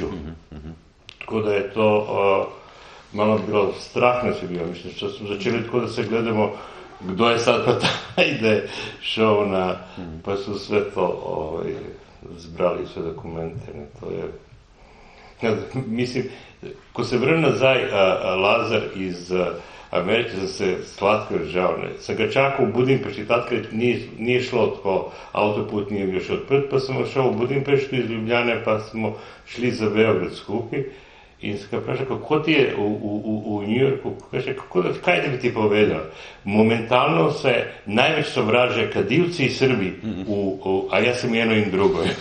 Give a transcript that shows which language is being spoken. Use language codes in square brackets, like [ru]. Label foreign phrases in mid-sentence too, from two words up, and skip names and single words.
[sl] Tako da je to malo bilo strah nas je bilo, mislim, [hr] što smo začeli [sl] tako, da se gledamo, kdo je sad pa taj, da je šel na, [hr] pa su sve to zbrali [sl] sve dokumente, ne, to je, mislim, ko se vrnem nazaj Lazar iz Amerike, sam se slatko žal, ne, [hr] sam ga čakal u Budimpešti, tad kad nije šlo tako, [sl] autoput nije još odprt, pa sam šel u Budimpeštu iz Ljubljane, pa smo šli za Beograd skupi, in se ga vpraša, kako ti je v New Yorku, kaj da bi ti povedal? Momentalno se največ sovraže kadilci in Srbi, a jaz sem eno in drugo.